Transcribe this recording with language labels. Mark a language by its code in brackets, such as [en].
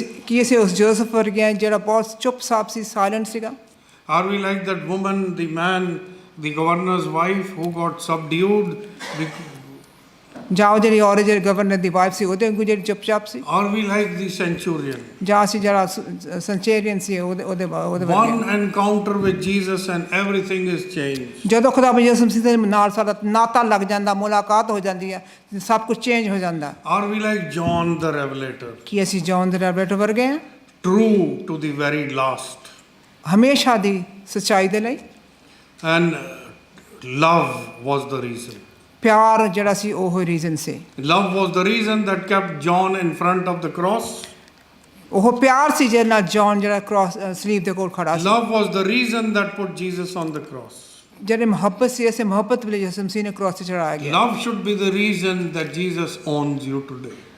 [pa] ਕੀ ਅਸੀਂ ਉਸ ਜੋਸਫ ਵਰਗੇ ਹਾਂ ਜਿਹੜਾ ਬਹੁਤ ਚੁੱਪ-ਚਾਪ ਸੀ, ਸਾਇਲੈਂਟ ਸੀਗਾ? [en] Are we like that woman, the man, the governor's wife who got subdued? [pa] ਜਾਂ ਉਹ ਜਿਹੜੀ ਔਰਤ ਜਿਹੜੀ ਗਵਰਨਰ ਦੀ ਵਾਈਫ ਸੀ ਉਹਦੇ ਵਾਂਗੂ ਜਿਹੜੀ ਚੁੱਪ-ਚਾਪ ਸੀ? [en] Are we like the centurion? [pa] ਜਾਂ ਅਸੀਂ ਜਿਹੜਾ ਸੈਂਚੁਰੀਅਨ ਸੀ ਉਹਦੇ [en] One encounter with Jesus and everything is changed. [pa] ਜਦੋਂ ਖੁਦਾ ਯਿਸੂ ਮਸੀਹ ਦੇ ਨਾਲ ਸਾਡਾ ਨਾਤਾ ਲੱਗ ਜਾਂਦਾ, ਮੁਲਾਕਾਤ ਹੋ ਜਾਂਦੀ ਹੈ, ਸਭ ਕੁਝ ਚੇਂਜ ਹੋ ਜਾਂਦਾ। [en] Are we like John the Revelator? [pa] ਕੀ ਅਸੀਂ ਜੌਨ ਦੇ ਰੈਵਲੇਟਰ ਵਰਗੇ ਹਾਂ? [en] True to the very last. [pa] ਹਮੇਸ਼ਾ ਦੀ ਸੱਚਾਈ ਦੇ ਲਈ। [en] And love was the reason. [pa] ਪਿਆਰ ਜਿਹੜਾ ਸੀ ਉਹ reason ਸੀ। [en] Love was the reason that kept John in front of the cross. [pa] ਉਹ ਪਿਆਰ ਸੀ ਜਿਹਦੇ ਨਾਲ ਜੌਨ ਜਿਹੜਾ ਕ੍ਰਾਸ ਸਲੀਬ ਦੇ ਕੋਲ ਖੜਾ ਸੀ। [en] Love was the reason that put Jesus on the cross. [pa] ਜਿਹੜੇ ਮੁਹੱਬਤ ਸੀ, ਇਸੇ ਮੁਹੱਬਤ ਵਿੱਚ ਯਿਸੂ ਮਸੀਹ ਨੇ ਕ੍ਰਾਸ ਤੇ ਚੜਾਇਆ ਗਿਆ। [en] Love should be the reason that Jesus owns you today.